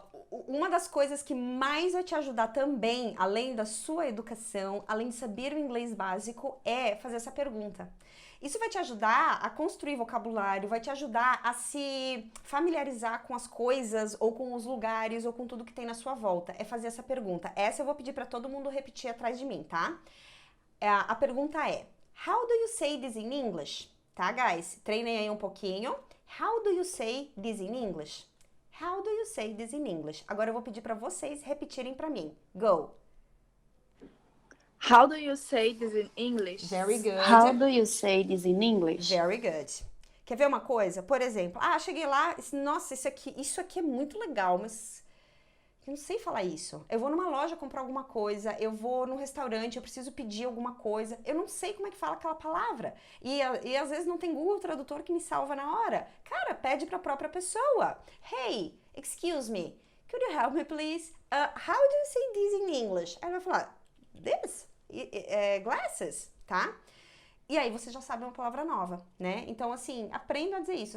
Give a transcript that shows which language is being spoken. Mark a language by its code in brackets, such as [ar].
[pt] Uma das coisas que mais vai te ajudar também, além da sua educação, além de saber o inglês básico, é fazer essa pergunta. Isso vai te ajudar a construir vocabulário, vai te ajudar a se familiarizar com as coisas, ou com os lugares, ou com tudo que tem na sua volta. É fazer essa pergunta. Essa eu vou pedir para todo mundo repetir atrás de mim, tá? A pergunta é, [en] how do you say this in English? [pt] Tá, guys? Treinem aí um pouquinho. [en] How do you say this in English? How do you say this in English? [pt] Agora eu vou pedir para vocês repetirem para mim. [en] Go! How do you say this in English? Very good. How do you say this in English? Very good. [pt] Quer ver uma coisa? Por exemplo, cheguei lá, nossa, isso aqui é muito legal, mas eu não sei falar isso. Eu vou numa loja comprar alguma coisa, eu vou num restaurante, eu preciso pedir alguma coisa, eu não sei como é que fala aquela palavra. E às vezes não tem Google Tradutor que me salva na hora. Cara, pede pra própria pessoa. [en] Hey, excuse me, could you help me please? How do you say this in English? [pt] Aí ela vai falar, [en] this? Glasses, [pt] tá? E aí você já sabe uma palavra nova, né? Então, assim, aprendam a dizer isso.